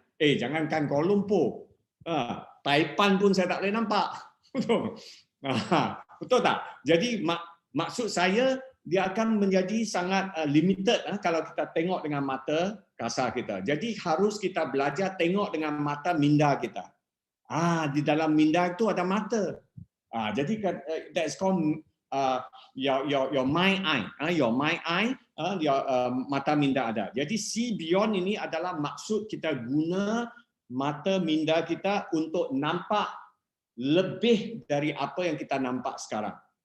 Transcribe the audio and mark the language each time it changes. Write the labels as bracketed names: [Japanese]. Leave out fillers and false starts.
[Malay] Jangankan Kuala Lumpur, Taipan pun saya tak boleh nampak. Betul. Betul tak? Jadi maksud saya dia akan menjadi sangat limited kalau kita tengok dengan mata kasar kita. Jadi harus kita belajar tengok dengan mata minda kita. Di dalam minda itu ada mata. Jadi [English] that's called your mind eye. Your mind eye, [Malay] mata minda ada. Jadi [English] see beyond [Malay] ini adalah maksud kita guna mata minda kita untuk nampak lebih dari apa yang kita nampak sekarang.